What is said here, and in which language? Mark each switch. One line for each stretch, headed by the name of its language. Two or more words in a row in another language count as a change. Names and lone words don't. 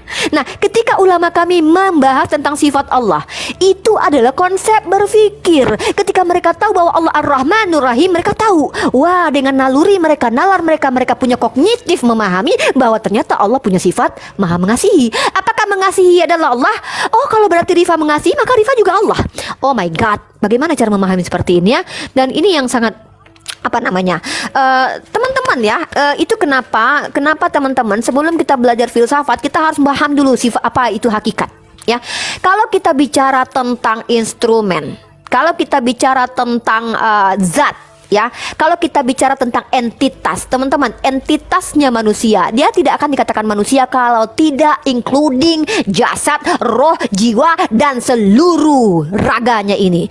Indonesian: Nah, ketika ulama kami membahas tentang sifat Allah, itu adalah konsep berpikir. Ketika mereka tahu bahwa Allah
Arabic: Ar-Rahmanur Rahim,
Indonesian: mereka tahu, wah, dengan naluri mereka, nalar mereka, mereka punya kognitif memahami bahwa ternyata Allah punya sifat Maha Mengasihi. Apakah mengasihi adalah Allah? Oh, kalau berarti Rifa mengasihi, maka Rifa juga Allah.
English: Oh my God,
Indonesian: bagaimana cara memahami seperti ini ya? Dan ini yang sangat teman-teman ya, itu kenapa teman-teman sebelum kita belajar filsafat kita harus paham dulu sifat apa itu hakikat ya. Kalau kita bicara tentang instrumen, kalau kita bicara tentang zat ya, kalau kita bicara tentang entitas, teman-teman, entitasnya manusia, dia tidak akan dikatakan manusia kalau tidak including jasad, roh, jiwa, dan seluruh raganya ini.